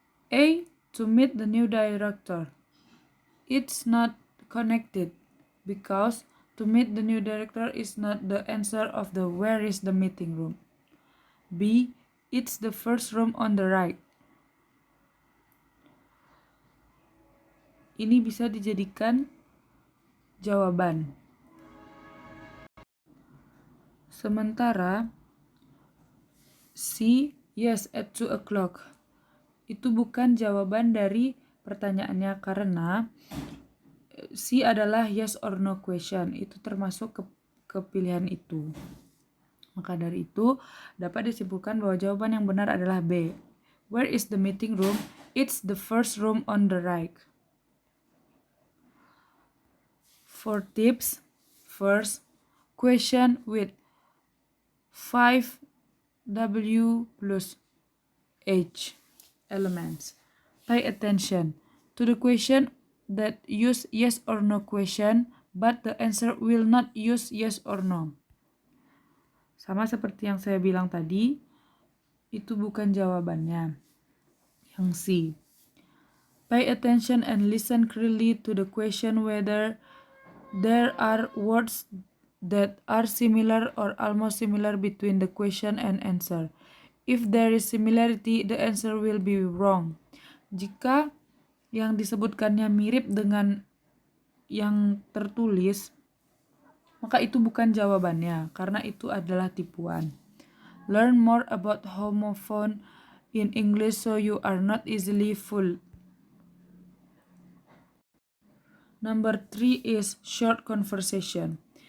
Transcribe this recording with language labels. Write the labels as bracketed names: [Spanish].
[English] A. To meet the new director. It's not connected because to meet the new director is not the answer of the where is the meeting room. B. It's the first room on the right. [Indonesian] Ini bisa dijadikan jawaban. Sementara C. [English] Yes, at 2 o'clock. [Indonesian] Itu bukan jawaban dari pertanyaannya karena C adalah [English] yes or no question. [Indonesian] Itu termasuk ke pilihan itu. Maka dari itu, dapat disimpulkan bahwa jawaban yang benar adalah B. [English] Where is the meeting room? It's the first room on the right. For tips, first, question with 5W plus H elements. Pay attention to the question that use yes or no question, but the answer will not use yes or no. [Indonesian] Sama seperti yang saya bilang tadi, itu bukan jawabannya. Yang C. [English] Pay attention and listen clearly to the question whether there are words that are similar or almost similar between the question and answer. If there is similarity, the answer will be wrong. [Indonesian] Jika yang disebutkannya mirip dengan yang tertulis, maka itu bukan jawabannya, karena itu adalah tipuan. [English] Learn more about homophone in English so you are not easily fooled. Number 3 is short conversation.